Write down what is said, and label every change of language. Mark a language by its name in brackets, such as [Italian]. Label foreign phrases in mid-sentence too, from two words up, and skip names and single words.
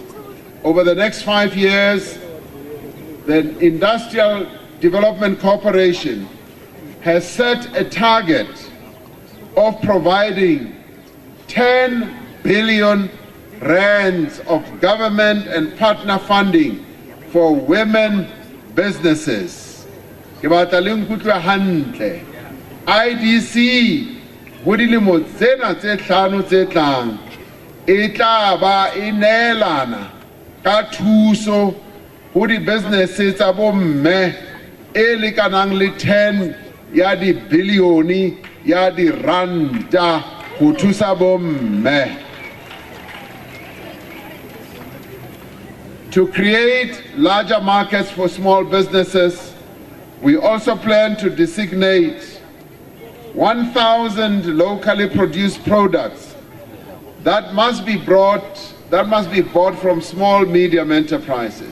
[English] Over the next 5 years, the Industrial Development Corporation has set a target of providing 10 billion rands of government and partner funding for women businesses. [Tswana] IDC go dilemo tsena tse tlhano tse tlang e tla ba e neelana ka thuso go di-business tsa bomme e lekanang le 10 ya di-bilione ya diranta go thusa bomme. [English] To create larger markets for small businesses, we also plan to designate 1,000 locally produced products that must be bought from small medium enterprises.